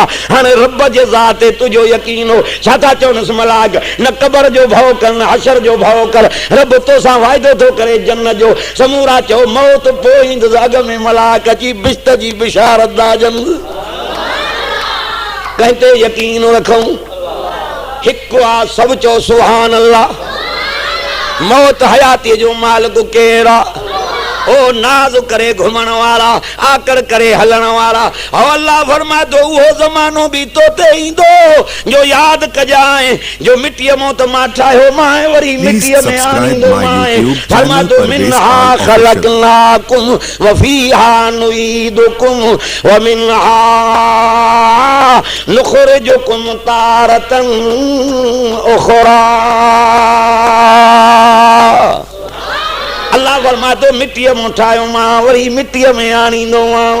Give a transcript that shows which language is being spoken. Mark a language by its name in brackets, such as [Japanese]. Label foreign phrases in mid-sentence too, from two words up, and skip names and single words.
[Sindhi] हाणे रब जे ज़ात ते तुंहिंजो यकीन हो, छा था चवनिसि मलाक? न क़बर जो भउ कर, न हशर जो भउ कर, रब तोसां वाइदो थो करे जन्नत जो। समूरा चओ मौत पोइ ईंदुसि, अॻ में मलाक अची बिश्त जी बिशारत दा जंद। कंहिं ते यकीन रखूं? हिकु आहे, सभु चओ [Arabic] سبحان الله. [Sindhi] मौत हयातीअ जो मालिक केरु आहे? ओ नाज़ करे घुमण वारा, आकर करे हलण वारा। ओ अल्लाह फरमाए थो उहो ज़मानो बि तो ते ईंदो जो यादि कजाए, जो मिटीअ मां त मां ठाहियो मां वरी मिटीअ में आणींदो मां। फरमाए थो [Arabic] منها خلقناكم وفيها نعيدكم ومنها نخرجكم تارة أخرى. [Sindhi] अल्लाह फरमाए थो मिटीअ मां ठाहियो मां वरी मिटीअ में आणींदो मां।